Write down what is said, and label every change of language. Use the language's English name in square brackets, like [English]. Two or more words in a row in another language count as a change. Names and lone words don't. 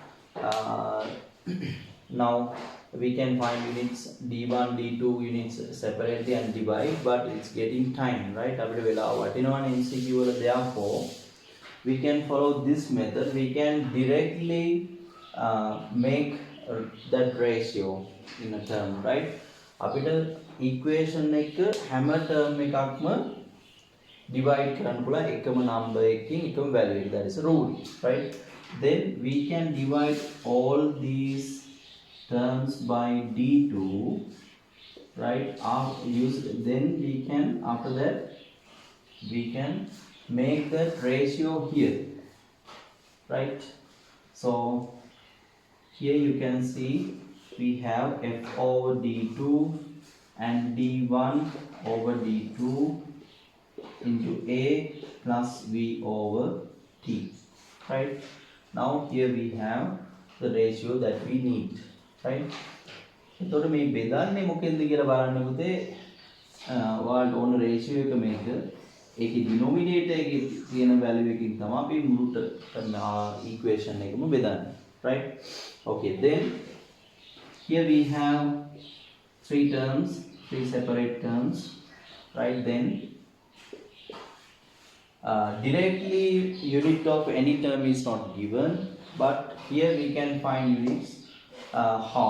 [English] Now we can find units d1 d2 units separately and divide, but it's getting time, right? Therefore we can follow this method. We can directly make that ratio in a term, right? [Sinhala] Equation එක හැම term එකක්ම divide කරන්න පුළුවන් එකම number එකකින් එකම value එක. [English] That is a rule, right? Then we can divide all these terms by d2, right? Then we can, after that we can make that ratio here, right? So here you can see we have f over d2 and d1 over d2 into a plus v over t, right? Now here we have the ratio that we need, right? [Sinhala] එතකොට මේ බෙදන්නේ මොකෙන්ද කියලා බලන්න පුතේ. ඔයාලට ඕන රේෂියෝ එක මේක. ඒකේ ඩිනෝමිනේටර් එකේ තියෙන වැලියු එකකින් තමයි අපි මුළු equation එකම බෙදන්නේ, [English] right? Okay, then here we have three separate terms, right? Then directly unit of any term is not given, but here we can find units how.